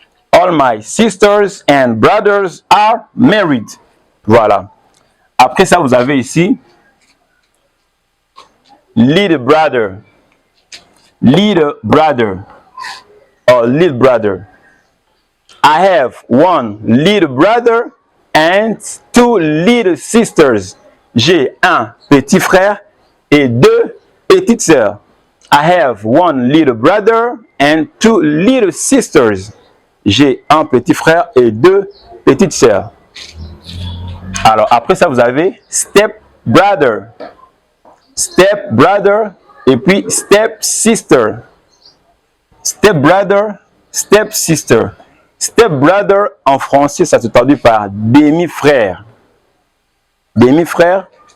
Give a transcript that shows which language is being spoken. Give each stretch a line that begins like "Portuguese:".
English: All my sisters and brothers are married.
French: Voilà. Après ça, vous avez ici little brother.
English: Little brother or little brother. I have one little brother and two little sisters.
French: J'ai un petit frère et deux petites sœurs.
English: I have one little brother and two little sisters.
French: J'ai un petit frère et deux petites sœurs. Alors après ça, vous avez step brother.
English: Step brother
French: et puis
English: step sister.
French: Step brother, step sister. Step brother en français, ça se traduit par demi-frère. Demi-frère.